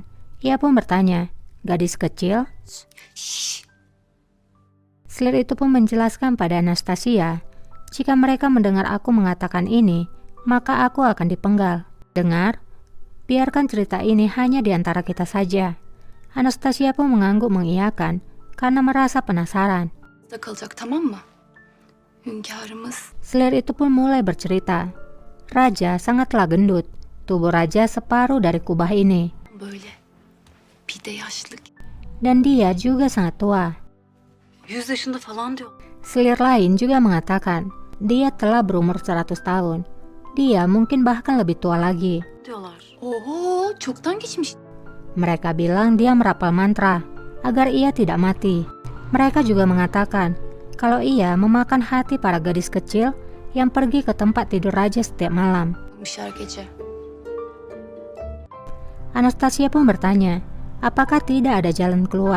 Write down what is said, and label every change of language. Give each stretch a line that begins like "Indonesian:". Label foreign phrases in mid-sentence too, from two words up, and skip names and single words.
Indonesian: Ia pun bertanya, gadis kecil? Selir itu pun menjelaskan pada Anastasia, jika mereka mendengar aku mengatakan ini, maka aku akan dipenggal. Dengar, biarkan cerita ini hanya di antara kita saja. Anastasia pun mengangguk mengiyakan karena merasa penasaran.
Turkish: Kalacak, tamam mı? Hünkârımız.
Indonesian: Selir itu pun mulai bercerita. Raja sangatlah gendut. Tubuh raja separuh dari kubah ini.
Turkish: Böyle. Bir de yaşlı.
Indonesian: Dan dia juga sangat tua.
Turkish: 100 yaşında falan diyor.
Indonesian: Selir lain juga mengatakan, dia telah berumur 100 tahun. Dia mungkin bahkan lebih tua lagi.
Turkish: Diyorlar. Oho, çoktan geçmiş.
Indonesian: Mereka bilang dia merapal mantra agar ia tidak mati. Mereka juga mengatakan kalau ia memakan hati para gadis kecil yang pergi ke tempat tidur raja setiap malam. Anastasia pun bertanya, apakah tidak ada jalan keluar?